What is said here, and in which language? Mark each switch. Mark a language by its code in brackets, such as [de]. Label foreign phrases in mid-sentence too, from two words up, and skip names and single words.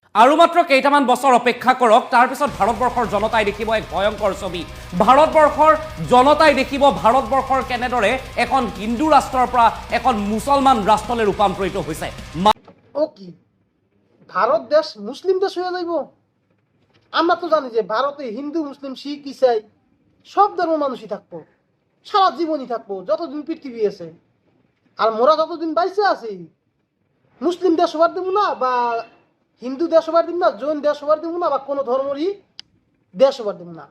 [as] আৰু মাত্ৰ কেইটামান বছৰ অপেক্ষা কৰক, তাৰপিছত ভাৰতবৰ্ষৰ জনতাই দেখিব এক ভয়ংকৰ ছবি। ভাৰতবৰ্ষৰ জনতাই দেখিব ভাৰতবৰ্ষৰ কেনেদৰে এখন হিন্দু ৰাষ্ট্ৰৰ পৰা এখন মুছলমান ৰাষ্ট্ৰলৈ ৰূপান্তৰিত হৈছে। [bn] ও কি ভারত দেশ মুসলিম দেশ হয়ে যাইব? আমরা তো জানি যে ভারতে হিন্দু মুসলিম শিখ ইসাই সব ধর্ম মানুষই থাকবো, সারা জীবনই থাকবো যতদিন পৃথিবী আছে। আর মোরা যতদিন বাইসে আছি মুসলিম দেশ হবার দেবো না, বা হিন্দু দেশ হবার দিব না, জৈন দেশ হবার দিব না, বা কোনো ধর্মেরই দেশ হবার দিব না।